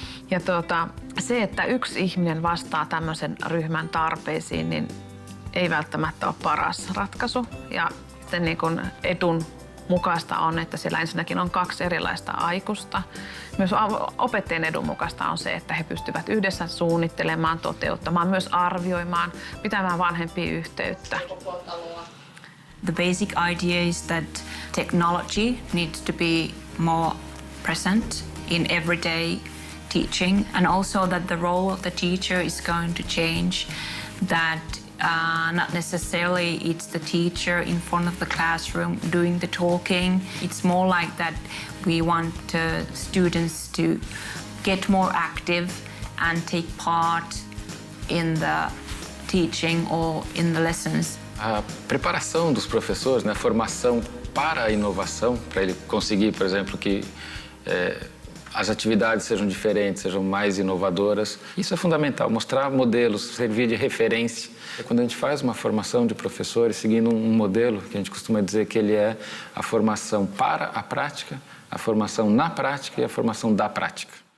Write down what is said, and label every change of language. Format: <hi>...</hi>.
<fi>Ja se, että yksi ihminen vastaa tämmöisen ryhmän tarpeisiin, niin ei välttämättä ole paras ratkaisu. Ja sitten niin kun edun mukaista on, että siellä ensinnäkin on 2 erilaista aikuista. Myös opettajien edun mukaista on se, että he pystyvät yhdessä suunnittelemaan, toteuttamaan, myös arvioimaan, pitämään vanhempiin yhteyttä.</fi> <en>The basic idea is that technology needs to be more present in everyday teaching, and also that the role of the teacher is going to change, that not necessarily it's the teacher in front of the classroom doing the talking. It's more like that we want students to get more active and take part in the teaching or in the lessons.</en> <pt>A preparação dos professores, né, a formação para a inovação, para ele conseguir, por exemplo, que as atividades sejam diferentes, sejam mais inovadoras. Isso é fundamental, mostrar modelos, servir de referência. Quando a gente faz uma formação de professores seguindo um modelo, que a gente costuma dizer que ele é a formação para a prática, a formação na prática e a formação da prática.</pt>